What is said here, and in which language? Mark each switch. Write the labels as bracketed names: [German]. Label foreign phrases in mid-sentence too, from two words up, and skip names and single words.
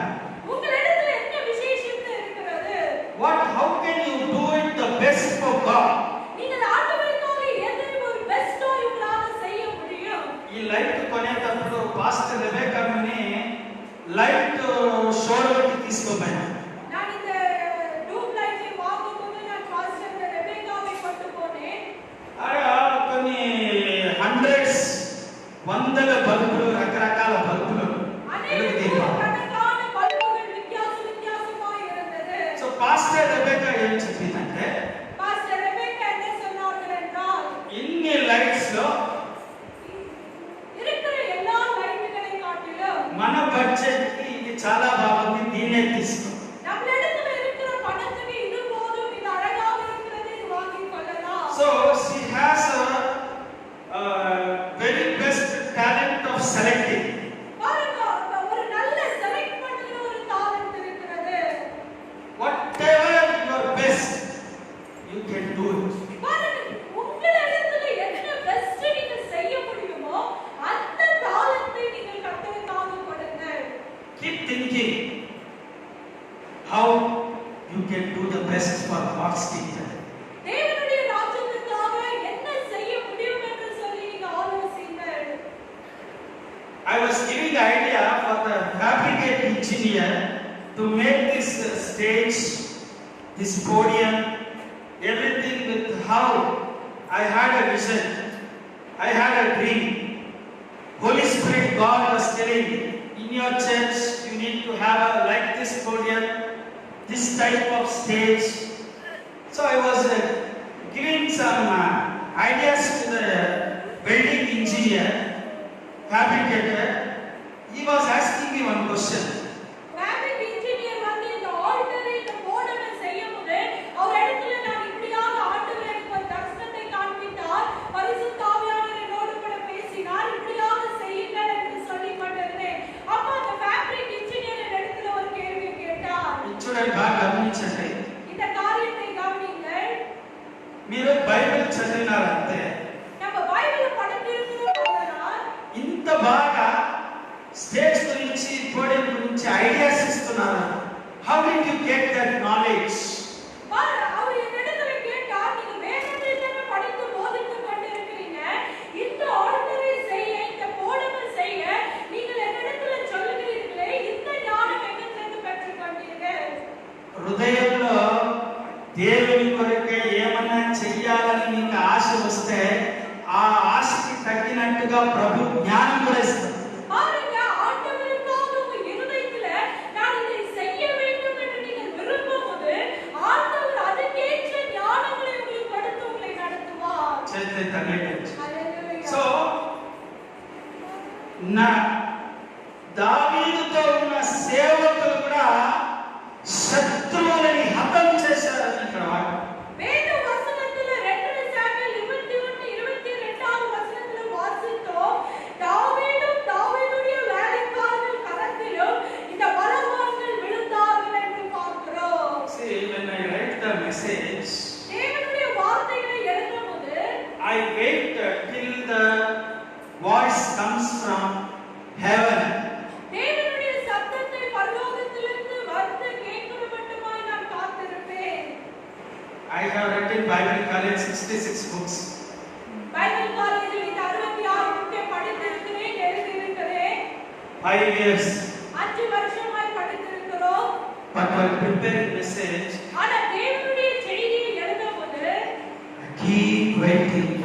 [Tamil] உங்களிடத்துல என்ன விசேஷத்தை இருக்கிறது? [English] How can you do it the best for God? [Tamil] நீங்கள் ஆண்டவருக்காக [Telugu] ఈ లైట్ కొనేటప్పుడు పాస్టర్ రెబెకాని లైట్ షోరూమ్కి తీసుకోపోయాను. [Tamil] நான் இந்த டியூப் லைட்டை வாங்கும்போது நான் பாஸ்டர் ரெபேக்காவை கொண்டு போனேன். [Telugu] అక్కడ కొన్ని హండ్రెడ్స్ వందల బల్బులు రకరకాల బల్బులు [Tamil] கணக்கான பல்புகள் வித்தியாசமாய் இருந்தது. [Telugu] సో పాస్టర్ రెబెకా ఏం చెప్పిందంటే, [Tamil] பாஸ்டர் ரெபேக்கா என்ன சொன்னார்கள் என்றால், [Telugu] ఇన్ని లైట్స్ లో [Tamil] இருக்கிற எல்லா லைட்டுகளை காட்டிலும் [Telugu] మన బడ్జెట్ కి ఇది చాలా బాగుంది, దీన్నే తీసుకో. [Tamil] நம்மிடத்துல இருக்கிற பணத்துக்கு இது போதும், இது அழகாக இருக்கிறது, இது வாங்கிக் கொள்ளலாம். [English] So she has a very best talent of selecting. [Tamil] பாருங்க, ஒரு நல்ல செலக்ட் பண்ணுகிற ஒரு டாலன்ட் இருக்கிறது. [English] Whatever your best, you can do it. [Tamil] பாருங்க, உங்களிடத்துல என்ன பெஸ்ட் நீங்க செய்ய முடியுமோ அந்த டாலன்ட்டை நீங்கள் கர்த்தருக்காக கொடுங்க. [English] Keep thinking how you can do the best for God's kingdom. [Tamil] தேவனுடைய ராஜ்யத்துக்காக என்ன செய்ய முடியும் என்று சொல்லி நீங்க ஆலோசிங்கள். [English] I was giving the idea for the fabricate engineer to make this stage, this podium, everything with how I had a vision, I had a dream. Holy Spirit, God was telling, in your church you need to have a like this podium, this type of stage. So I was giving some ideas to the building engineer, fabricator. He was asking me one question. fabric engineer [Tamil] வந்து இந்த ஆல்டரை இந்த போர்டனை செய்யும்போது அவர் இடத்துல நான் இப்படியாக ஆண்டவர் எனக்கு ஒரு தரிசனத்தை காண்பித்தார், பரிசுத்த ஆவியானவர் என்னோடு கூட பேசினார், இப்படியாக செய்யுங்கள் என்று சொல்லிக் கொண்டிருந்தேன். அப்ப அந்த [English] fabric engineer [Tamil] இடத்துல ஒரு கேள்வி கேட்டார். [Telugu] చూడండి బాగా గమనించండి. [Tamil] இந்த காரியத்தை கவனியுங்கள். [Telugu] మీరు బైబిల్ చదివినారంటే [Tamil] நம்ம பைபிளை படித்திருக்கிறோம் அதனால் [Telugu] ఇంత బాగా స్టేజ్ గురించి పోడియం గురించి ఐడియాస్ ఇస్తున్నారు. [English] How did you get that knowledge? [Tamil] பாரு, அவர் என்னிடத்துல கேட்டார், நீங்க வேதத்தை தானே படித்து போதித்துக் கொண்டிருக்கிறீங்க, இந்த ஆல்டரை செய்ய, இந்த போர்டனை செய்ய நீங்கள் என்னிடத்துல சொல்லுகிறீர்களே, இந்த ஞானம் எங்கிருந்து பெற்றுக் கொண்டீர்கள்? [Telugu] హృదయంలో దేవుని కొరకే ఏమన్నా చెయ్యాలని నీకు ఆశ వస్తే ఆ ఆశకి తగ్గినట్టుగా ప్రభు జ్ఞానం కూడా ఇస్తాడు. [Tamil] பாருங்க, ஆண்டவருக்காக உங்க இருதயத்துல நான் இதை செய்ய வேண்டும் என்று நீங்கள் விரும்பும்போது ஆண்டவர் அதுக்கேற்ற ஞானங்களை உங்களுக்கு கொடுத்து உங்களை நடத்துவார். [Telugu] చేస్తే తగ్గలేదు. [Tamil] ஹல்லேலூயா. [Telugu] సో నా దావీదుతో ఉన్న సేవకులు కూడా శత్రువులని హతం చేశారని ఇక్కడ వాడు. [Tamil] வேத வசனத்துல 2 சாமுவேல் 21:22 வசனத்துல வாசித்தோம், தாவீதும் தாவீதுடைய வேலைக்காரர்கள் கரத்திலும் இந்த பலவான்கள் விழுந்தார்கள் என்று பார்க்கிறோம். [English] See, when I write the message, [Tamil] தேவனுடைய வார்த்தைகளை எழுதும்போது [English] I wait till the voice comes from heaven. [Tamil] தேவனுடைய சத்தத்தை பரலோகத்திலிருந்து வந்து கேட்கிற மட்டுமாய் நான் காத்திருப்பேன். [English] I have written Bible college 66 books. [Tamil] பைபிள் காலேஜில் இந்த 66 புக்கை படித்திருக்கிறேன், எழுதியிருக்கிறேன். [English] 5 years. [Tamil] 5 வருஷமாய் படித்திருக்கிறோம். [English] But while preparing message, [Tamil] ஆனா தேவனுடைய செய்தியை எழுதும்போது [English] I keep waiting.